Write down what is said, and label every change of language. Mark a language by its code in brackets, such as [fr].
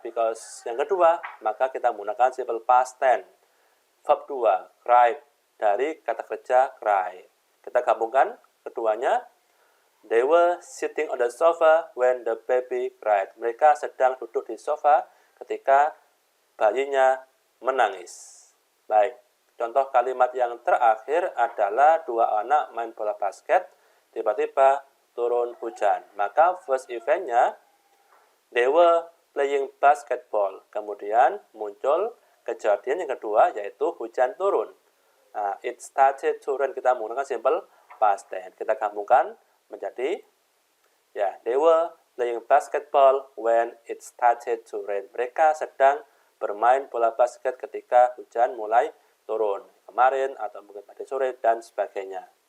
[en] Because [id] yang kedua, maka kita menggunakan simple past tense. Verb 2, cried, dari kata kerja cry. Kita gabungkan keduanya. [en] They were sitting on the sofa when the baby cried. [id] Mereka sedang duduk di sofa ketika bayinya menangis. Baik, contoh kalimat yang terakhir adalah dua anak main bola basket, tiba-tiba turun hujan. Maka [en] first event-nya, they were playing basketball. [id] Kemudian muncul kejadian yang kedua, yaitu hujan turun. [en] Nah, it started to rain, [id] kita menggunakan [en] simple past tense. [id] Kita gabungkan menjadi, ya, [en] they were playing basketball when it started to rain. [id] Mereka sedang bermain bola basket ketika hujan mulai turun. Kemarin atau mungkin pada sore dan sebagainya.